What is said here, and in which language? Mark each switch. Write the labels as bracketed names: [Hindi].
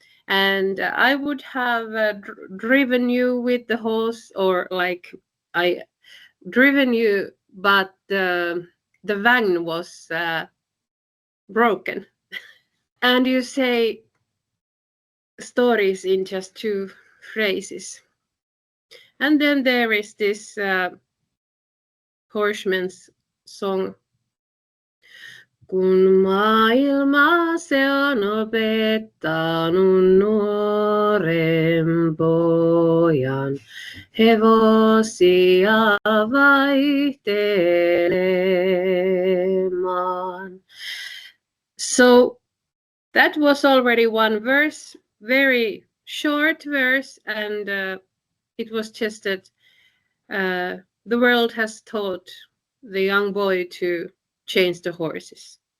[English] And I would have driven you with the horse, or like I driven you, but the wagon was broken. And you say stories in just two phrases. And then there is this horseman's song. [Finnish] Kun maailma se on opettanut nuoren pojan hevosia vaihtelemaan. [English] So that was already one verse, very short verse, and it was just that the world has taught the young boy to change the horses.